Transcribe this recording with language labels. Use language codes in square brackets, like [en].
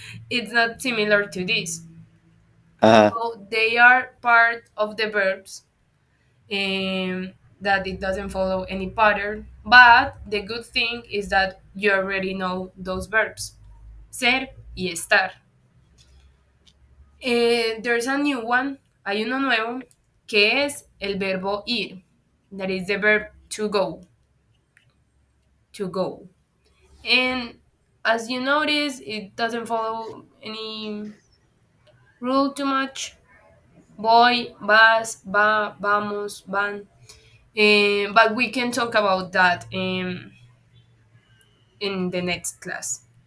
[en] It's not similar to this. Uh-huh. So they are part of the verbs that it doesn't follow any pattern. But the good thing is that you already know those verbs. [es] Ser y estar. [en] There's a new one, [es] hay uno nuevo, que es el verbo ir. [en] That is the verb to go, to go. And as you notice, it doesn't follow any rule too much. [es] Voy, vas, va, vamos, van. [en] But we can talk about that in the next class.